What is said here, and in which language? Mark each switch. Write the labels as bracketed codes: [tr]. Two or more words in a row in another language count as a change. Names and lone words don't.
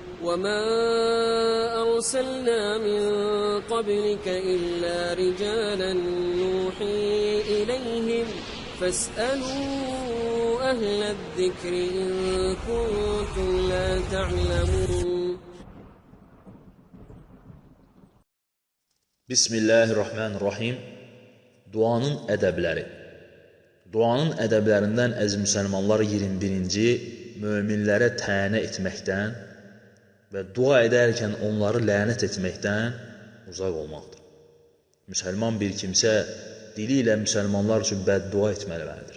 [ar] وَمَا أَرْسَلْنَا مِنْ قَبْلِكَ إِلَّا رِجَالًا نُوحِي إِلَيْهِمْ فَاسْأَلُوا أَهْلَ الذِّكْرِ إِنْ كُنْتُمْ لَا تَعْلَمُونَ. Bismillahirrahmanirrahim. [az] Duanın ədəbləri. Duanın ədəblərindən əziz müsəlmanlar 21-ci möminlərə tənə etməkdən və dua edərkən onları lənət etməkdən uzaq olmaqdır. Müsəlman bir kimsə dili ilə müsəlmanlar üçün bəddua etməlidir.